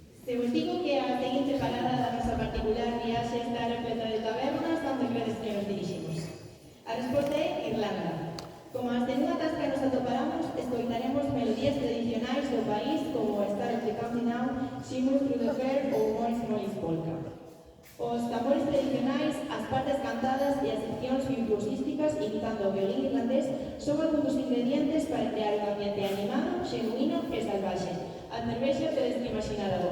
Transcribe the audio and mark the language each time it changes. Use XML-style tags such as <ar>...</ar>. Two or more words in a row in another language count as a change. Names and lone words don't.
<gl>Se vos digo que a seguinte parada da nosa particular viaxe está repleta de tabernas, onde credes que nos diriximos? A resposta é Irlanda. Como as de nunha tasca nos atoparamos, escoitaremos melodías tradicionais do país como Star of the County Now, Shimmer Through the Fair ou Morris Morris Polka. Os tambores tradicionais, as partes cantadas e as seccións virtuosísticas imitando o violín irlandés son algúns dos ingredientes para crear un ambiente animado, xenuíno e salvaxe. A cervexa tedes que imaginar</gl>